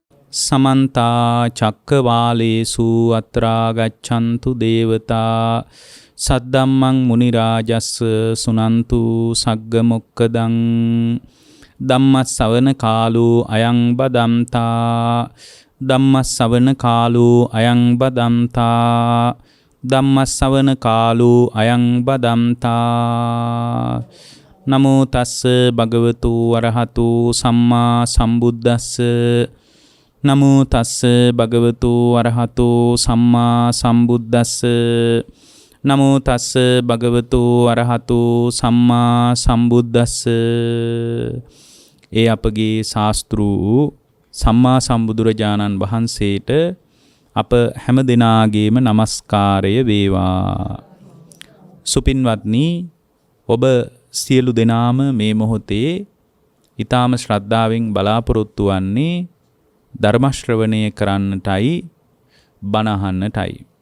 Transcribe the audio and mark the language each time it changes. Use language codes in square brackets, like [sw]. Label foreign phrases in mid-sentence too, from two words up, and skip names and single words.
[pi] समन्ता चक्कवालेषु अत्रा गच्छन्तु देवता सद्धम्मं मुनिराजस्स सुनन्तु सग्गमुक्कदं ධම්මස්සවන කාලෝ අයං බදම්තා ධම්මස්සවන කාලෝ අයං බදම්තා ධම්මස්සවන කාලෝ අයං බදම්තා නමෝ තස්ස භගවතු අරහතු සම්මා සම්බුද්දස්ස නමෝ තස්ස භගවතු අරහතු සම්මා සම්බුද්දස්ස නමෝ තස්ස භගවතු අරහතු සම්මා සම්බුද්දස්ස. [si] ඒ අපගේ ශාස්ත්‍රු සම්මා සම්බුදුරජාණන් වහන්සේට අප හැම දෙනාගේම නමස්කාරය වේවා. සුපින්වත්නි, ඔබ සියලු දෙනාම මේ මොහොතේ ඊටාම ශ්‍රද්ධාවෙන් බලාපොරොත්තු වන්නේ ධර්ම ශ්‍රවණය කරන්නටයි, බණ අහන්නටයි.